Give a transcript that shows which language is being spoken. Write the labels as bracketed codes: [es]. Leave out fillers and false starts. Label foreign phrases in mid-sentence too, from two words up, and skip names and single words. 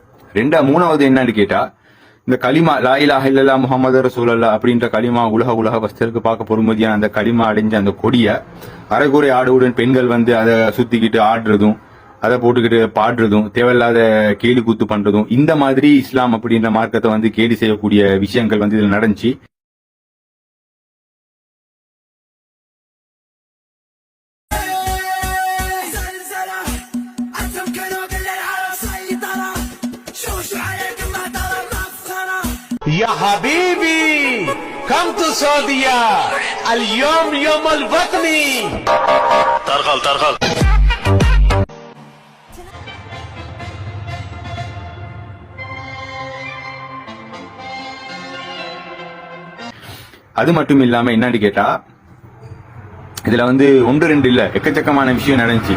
[ta] மூணாவது என்னன்னு கேட்டா, இந்த கலிமா [ar] لا إله إلا الله محمد رسول الله [ta] அப்படின்ற கலிமா உலக வஸ்தருக்கு பார்க்க பொறுமதியான அந்த கலிமா அடைஞ்ச அந்த கொடிய அரைகுறை ஆடுவுடன் பெண்கள் வந்து அதை சுத்திக்கிட்டு ஆடுறதும், அதை போட்டுக்கிட்டு பாடுறதும், தேவையில்லாத கேலி கூத்து பண்றதும், இந்த மாதிரி இஸ்லாம் அப்படின்ற மார்க்கத்தை வந்து கேலி செய்யக்கூடிய விஷயங்கள் வந்து இதுல நடந்துச்சு. [ar] يا حبيبي [en] come to [ar] سعودية اليوم يوم الوطني ترغل [ta] அது மட்டும் இல்லாம என்னன்னு கேட்டா, இதுல வந்து ஒன்று ரெண்டு இல்ல, எக்கச்சக்கமான விஷயம் நடந்துச்சு.